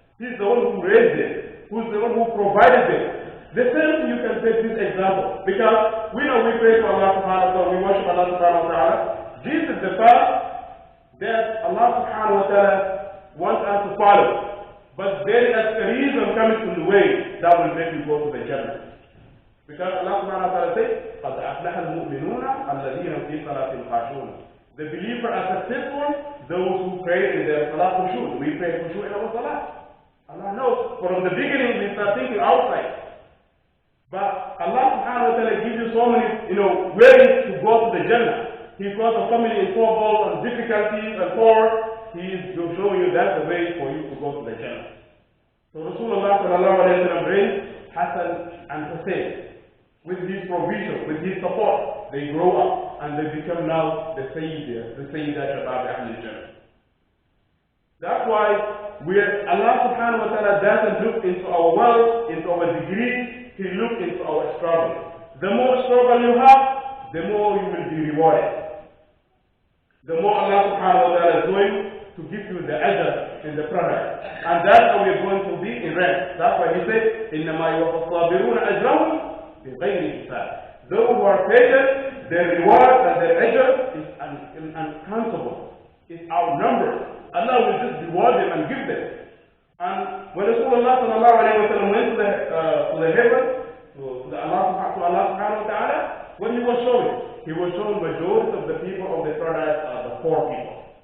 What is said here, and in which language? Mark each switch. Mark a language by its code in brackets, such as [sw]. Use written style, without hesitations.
[en] He's the one who raised them, who's the one who provided them. The same you can take this example. Because we know we pray to Allah subhanahu wa ta'ala, we worship Allah subhanahu wa ta'ala. This is the path that Allah subhanahu wa ta'ala wants us to follow. But there is a reason coming in the way that will make you go to the Jannah. Because Allah subhanahu wa ta'ala says, [ar] قَدْ أَفْلَحَ الْمُؤْمِنُونَ الَّذِينَ فِي صَلَاتِهِمْ خَاشِعُونَ. [en] The believer are successful, those who pray in their salat khushu'. We pray khushu' in our salat. Allah knows, from the beginning we start thinking outside. But Allah subhanahu wa ta'ala gives you so many, ways to go to the Jannah. He brought a family in trouble and difficulties and poor. He is showing you that's the way for you to go to the Jannah. So Rasulullah sallallahu alayhi wa sallam brings Hassan and Hussein with his provision, with his support. They grow up and they become now the Sayyidah Shabab Ahl Jannah. That's why Allah subhanahu wa ta'ala doesn't look into our wealth, into our degrees. He looks into our struggle. The more struggle you have, the more you will be rewarded. The more Allah subhanahu wa ta'ala is going to give you the ajr in the product. And that's how we're going to be in rest. That's why he says, [ar] إِنَّمَا يُوَفَّى الصَّابِرُونَ أَجْرَهُمْ بِغَيْرِ حِسَابٍ. [en] Those who are patient, their reward and their ajr is uncountable. It's outnumbered. Allah will just reward them and give them. And when Rasulullah sallallahu alayhi wa sallam went to the heaven, to Allah subhanahu wa ta'ala, what he was showing majority of the people of the paradise are the poor people.